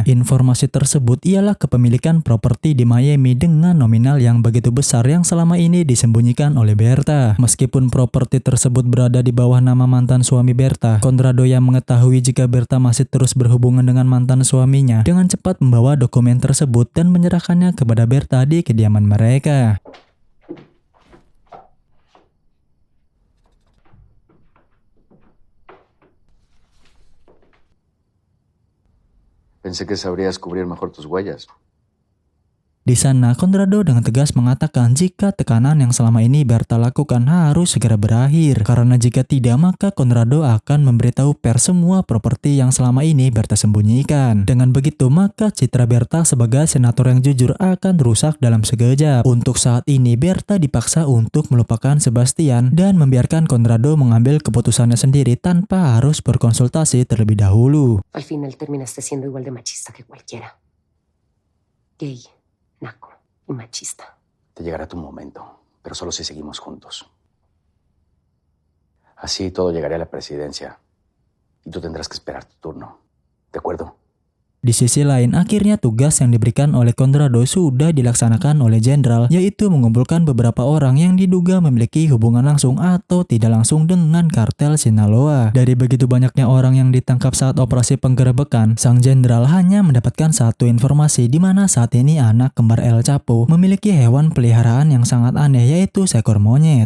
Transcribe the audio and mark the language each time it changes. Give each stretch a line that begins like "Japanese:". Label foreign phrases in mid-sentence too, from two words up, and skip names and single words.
Indonesian: Informasi tersebut ialah kepemilikan properti di Miami dengan nominal yang begitu besar yang selama ini disembunyikan oleh Berta. Meskipun properti tersebut berada di bawah nama mantan suami Berta, Conrado yang mengetahui jika Berta masih terus berhubungan dengan mantan suaminya dengan cepat membawa dokumen tersebut dan menyerahkannya kepada Berta di kediaman mereka.
Spanish: Pensé que sabrías cubrir mejor tus huellas.
Indonesian: Di sana, Conrado dengan tegas mengatakan jika tekanan yang selama ini Berta lakukan harus segera berakhir. Karena jika tidak, maka Conrado akan memberitahu pers semua properti yang selama ini Berta sembunyikan. Dengan begitu, maka citra Berta sebagai senator yang jujur akan rusak dalam sekejap. Untuk saat ini, Berta dipaksa untuk melupakan Sebastian dan membiarkan Conrado mengambil keputusannya sendiri tanpa harus berkonsultasi terlebih dahulu.
Spanish: Al final terminaste siendo igual de machista que cualquiera. Gay, naco y machista. Te llegará tu momento, pero solo si seguimos juntos. Así todo llegaré a la presidencia y tú tendrás que esperar tu turno. ¿De acuerdo?
Indonesian: Di sisi lain, akhirnya tugas yang diberikan oleh Conrado sudah dilaksanakan oleh jenderal, yaitu mengumpulkan beberapa orang yang diduga memiliki hubungan langsung atau tidak langsung dengan kartel Sinaloa. Dari begitu banyaknya orang yang ditangkap saat operasi penggerebekan, sang jenderal hanya mendapatkan satu informasi di mana saat ini anak kembar El Chapo memiliki hewan peliharaan yang sangat aneh, yaitu seekor monyet.